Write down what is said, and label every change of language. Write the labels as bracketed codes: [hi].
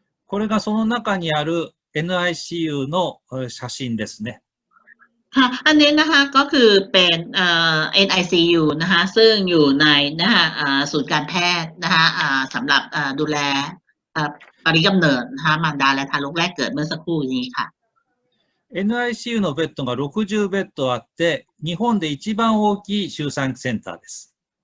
[ja] これがその中にある NICU の写真ですね。 [th] ค่ะอันนี้นะคะก็คือเป็น NICU นะคะซึ่งอยู่ในนะคะศูนย์การแพทย์นะคะสำหรับดูแลบริกำเนิดนะคะมารดาและทารกแรกเกิดเมื่อสักครู่นี้ค่ะ [ja] NICU のベッドが60ベッドあって、日本で一番大きい周産期センターです。